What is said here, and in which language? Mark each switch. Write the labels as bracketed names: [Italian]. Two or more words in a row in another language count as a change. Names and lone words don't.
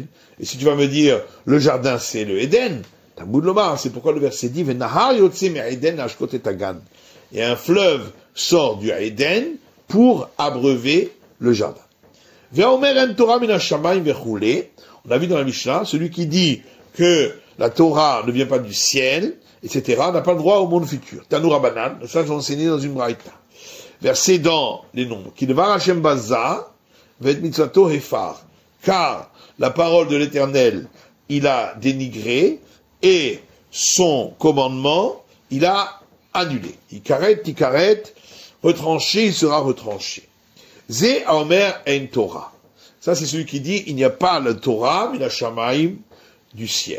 [French] Et si tu vas me dire, le jardin c'est le Éden, c'est pourquoi le verset dit, et un fleuve sort du Éden pour abreuver le jardin. On a vu dans la Mishnah, celui qui dit que la Torah ne vient pas du ciel, etc., n'a pas le droit au monde futur. [Hebrew] תנו רבנן, [French] ça j'ai enseigné dans une braïta. Verset dans les nombres. [Hebrew] כי דבר השם בזה ואת מצותו הפר. [French] Car la parole de l'Éternel, il a dénigré, et son commandement, il a annulé. Ikaret, retranché, il sera retranché. [Hebrew] זה האומר אין תורה. [French] Ça, c'est celui qui dit, il n'y a pas la Torah, mais la Shamaim du ciel.